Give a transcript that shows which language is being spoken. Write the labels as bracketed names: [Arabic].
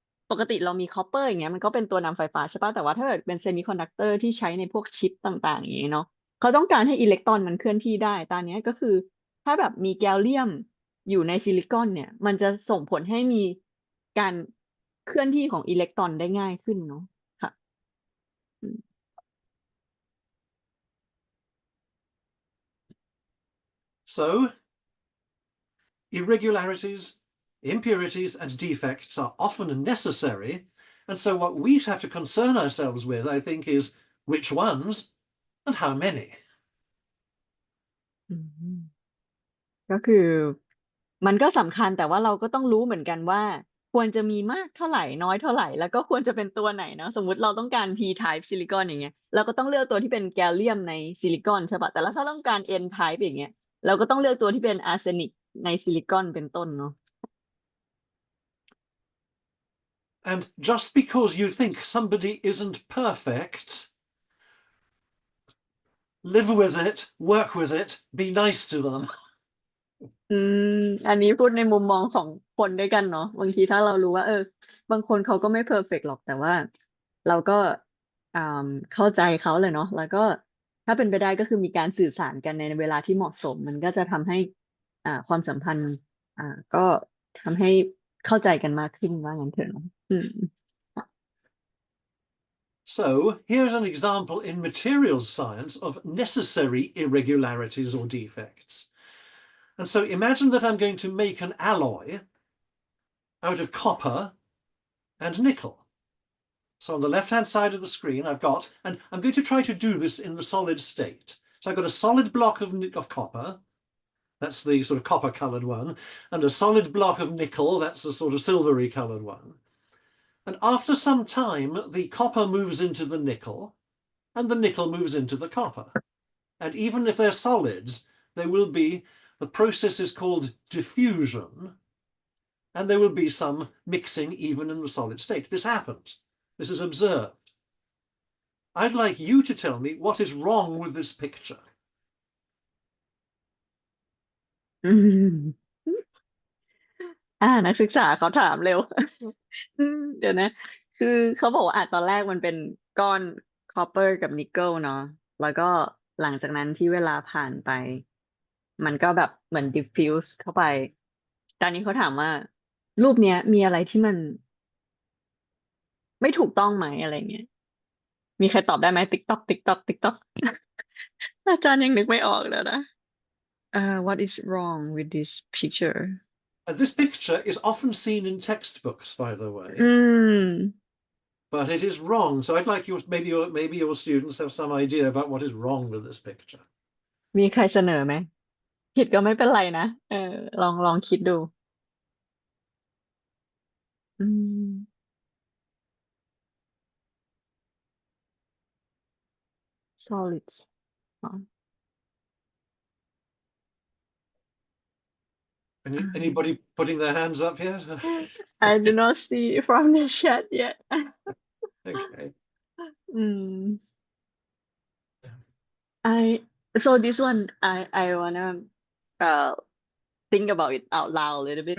[Thai] ปกติเรามีคอปเปอร์อย่างเงี้ยมันก็เป็นตัวนำไฟฟ้าใช่ปะแต่ว่าถ้าเกิดเป็นเซมิคอนดักเตอร์ที่ใช้ในพวกชิปต่างๆอย่างเงี้ยเนาะเขาต้องการให้อิเล็กตรอนมันเคลื่อนที่ได้ตอนนี้ยก็คือถ้าแบบมีแกลเลียมอยู่ในซิลิคอนเนี่ยมันจะส่งผลให้มี การเคลื่อนที่ของอิเล็กตรอนได้ง่ายขึ้นเนาะค่ะอืม [English] So irregularities, impurities, and defects are often necessary. And so what we have to concern ourselves with, I think, is which ones and how many. [Thai] อืมก็คือมันก็สำคัญแต่ว่าเราก็ต้องรู้เหมือนกันว่าควรจะมีมากเท่าไหร่น้อยเท่าไหร่แล้วก็ควรจะเป็นตัวไหนเนาะสมมุติเราต้องการ p-type ซิลิคอนอย่างเงี้ยเราก็ต้องเลือกตัวที่เป็นแกลเลียมในซิลิคอนใช่ปะแต่แล้วถ้าต้องการ n-type อย่างเงี้ยเราก็ต้องเลือกตัวที่เป็นอาร์เซนิกในซิลิคอนเป็นต้นเนาะ [English] And just because you think somebody isn't perfect, live with it, work with it, be nice to them. [Thai] อืมอันนี้พูดในมุมมองของคนด้วยกันเนาะบางทีถ้าเรารู้ว่าบางคนเขาก็ไม่เพอร์เฟกต์หรอกแต่ว่าเราก็ เข้าใจเขาเลยเนาะแล้วก็ถ้าเป็นไปได้ก็คือมีการสื่อสารกันในเวลาที่เหมาะสมมันก็จะทำให้ความสัมพันธ์ก็ทำให้เข้าใจกันมากขึ้นว่างั้นเถอะเนาะ [English] So here's an example in materials science of necessary irregularities or defects. And so imagine that I'm going to make an alloy out of copper and nickel. So on the left-hand side of the screen, I've got, and I'm going to try to do this in the solid state. So I've got a solid block of copper, that's the sort of copper-colored one, and a solid block of nickel, that's the sort of silvery-colored one. And after some time, the copper moves into the nickel, and the nickel moves into the copper. And even if they're solids, there will be, the process is called diffusion, and there will be some mixing even in the solid state. This happens. This is observed. I'd like you to tell me what is wrong with this picture. [Thai] อืมนักศึกษาเขาถามเร็วเดี๋ยวนะคือเขาบอกว่าตอนแรกมันเป็นก้อนคอปเปอร์กับนิกเกิลเนาะแล้วก็หลังจากนั้นที่เวลาผ่านไปมันก็แบบเหมือนดิฟฟิวส์เข้าไปตอนนี้เขาถามว่ารูปเนี้ยมีอะไรที่มัน ไม่ถูกต้องไหมอะไรเงี้ยมีใครตอบได้ไหมติ๊กต๊อกติ๊กต๊อกติ๊กต๊อกอาจารย์ยังนึกไม่ออกเลยนะ [English] what is wrong with this picture And this picture is often seen in textbooks, by the way. อืม But it is wrong. So I'd like you, maybe your students have some idea about what is wrong with this picture. [Thai] มีใครเสนอไหมผิดก็ไม่เป็นไรนะลองคิดดูอืม solids อ๋อ [English] Anybody putting their hands up yet? I do not see from the chat yet Okay. อืม I so this one I wanna uh think about it out loud a little bit